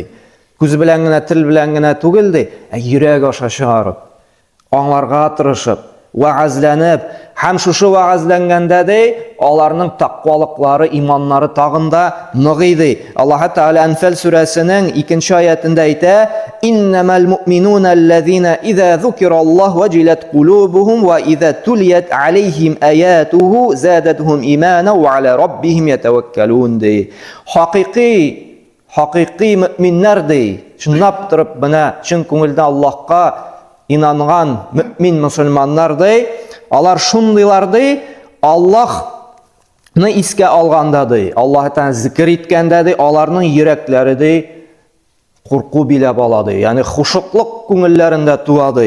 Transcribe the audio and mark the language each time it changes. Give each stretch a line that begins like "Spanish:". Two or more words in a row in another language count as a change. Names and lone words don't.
Tatar: Күз белән генә, тел белән генә түгел ди, йөрәк аша чыгарып, аңларга тырышып, вәгазьләнеп, һәм шушы вәгазьләнгәндә ди, аларның тақвалыклары, иманнары тагын да ныгый ди. Аллаһ Тәгалә Анфал сүрәсенең 2-нче аятында әйтә:
Arabic: "إنما المؤمنون الذين إذا ذكر الله وجلت قلوبهم وإذا تليت عليهم آياته زادتهم إيمانا وعلى ربهم يتوكلون" ди.
Tatar: Хакыйкый мөэминнәр ди, чынлап торып менә чын күңелдән Аллаһка инанган мөэмин мөселманнар ди, алар шундыйлар ди, Аллаһны искә алганда ди, Аллаһтан зикр иткәндә ди, аларның йөрәкләре ди курку биләп ала ди, ягъни хушуклык күңелләрендә туа ди.